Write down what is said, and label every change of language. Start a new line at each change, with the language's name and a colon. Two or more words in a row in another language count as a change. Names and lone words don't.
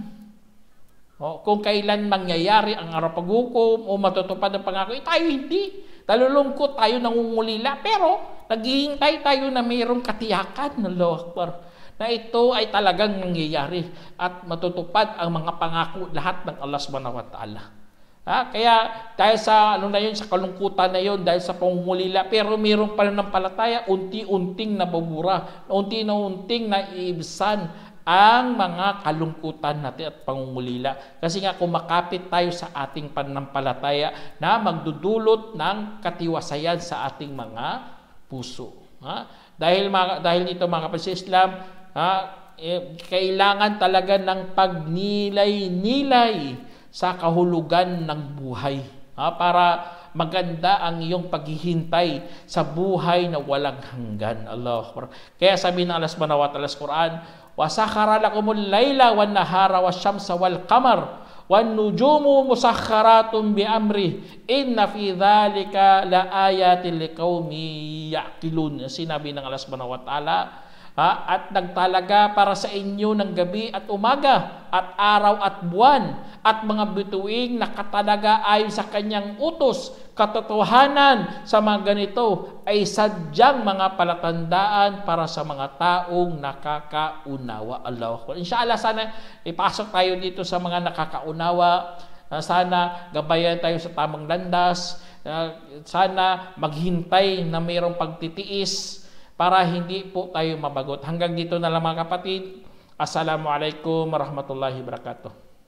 Filipino: Kung kailan mangyayari ang araw paghukom o matutupad ang pangako, tayo hindi. Nalulungkot tayo, nangungulila, pero naghihintay tayo na mayroong katiyakan,
Arabic: الله أكبر,
Filipino: na ito ay talagang nangyayari at matutupad ang mga pangako lahat ng
Arabic: الله سبحانه وتعالى.
Filipino: Kaya dahil sa sa kalungkutan na yon, dahil sa pangungulila, pero mayroong pananampalataya, unti-unting nabubura, unti-unting naiibsan ang mga kalungkutan natin at pangungulila. Kasi nga kumakapit tayo sa ating pananampalataya na magdudulot ng katiwasayan sa ating mga puso. Dahil dito mga kapatid sa Islam, kailangan talaga ng pagnilay-nilay sa kahulugan ng buhay. Para maganda ang iyong paghihintay sa buhay na walang hanggan.
Arabic: Allah.
Filipino: Kaya sabi ng
Arabic: الله سبحانه وتعالى
Filipino: sa Quran,
Arabic: وَسَخَرَ لَكُمُ اللَّيْلَ وَالنَّهَارَ وَالشَّمْسَ وَالْقَمَرَ والنجوم مسخرات بأمره إن في ذلك لآيات لقوم يعقلون.
Filipino: Sinabi ng
Arabic: الله سبحانه وتعالى,
Filipino: at nagtalaga para sa inyo ng gabi at umaga at araw at buwan at mga bituing nakatalaga ayon sa kanyang utos. Katotohanan sa mga ganito ay sadyang mga palatandaan para sa mga taong nakakaunawa.
Arabic: الله أكبر. Inshallah,
Filipino: sana ipasok tayo dito sa mga nakakaunawa. Sana gabayan tayo sa tamang landas. Sana maghintay na mayroong pagtitiis para hindi po tayo mabagot. Hanggang dito na lang mga kapatid.
Arabic: السلام عليكم ورحمة الله وبركاته.